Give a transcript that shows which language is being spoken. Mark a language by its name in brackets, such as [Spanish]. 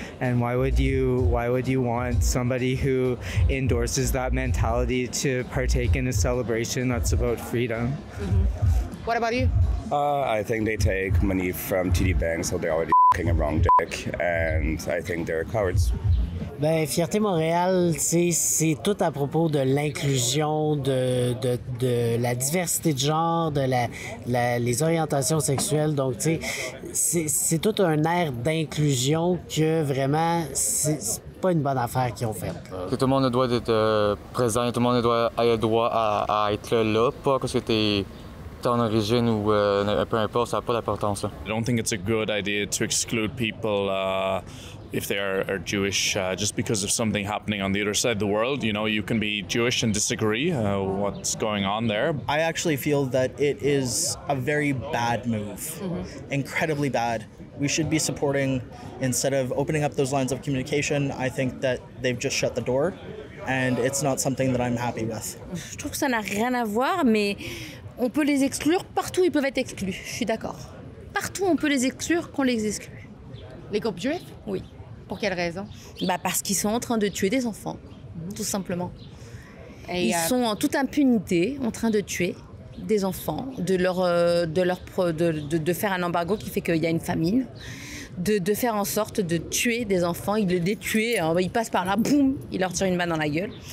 [English] And why would you want somebody who endorses that mentality to partake in a celebration that's about freedom? Mm-hmm. What about you? I think they take money from TD Bank, so they're already f***ing a wrong dick, and I think they're cowards. [French] Bien, Fierté Montréal, c'est tout à propos de l'inclusion, de la diversité de genre, de les orientations sexuelles. Donc, tu sais, c'est tout un air d'inclusion que vraiment, c'est pas une bonne affaire qu'ils ont faite. Tout le monde doit être présent, tout le monde doit avoir le droit à être là, pas parce que t'es ton origine ou peu importe, ça n'a pas d'importance. [English] I don't think it's a good idea to exclude people if they are Jewish just because of something happening on the other side of the world. You know, you can be Jewish and disagree what's going on there. I actually feel that it is a very bad move, incredibly bad. We should be supporting, instead of opening up those lines of communication, I think that they've just shut the door, and it's not something that I'm happy with. [French] Je trouve que ça n'a rien à voir, mais on peut les exclure. Partout, ils peuvent être exclus. Je suis d'accord. Partout, on peut les exclure qu'on les exclut. Les groupes juifs? Oui. Pour quelle raison? Parce qu'ils sont en train de tuer des enfants, tout simplement. Et ils sont en toute impunité en train de tuer des enfants, de faire un embargo qui fait qu'il y a une famine, de faire en sorte de tuer des enfants, ils les détuent, ils passent par là, boum, ils leur tirent une balle dans la gueule.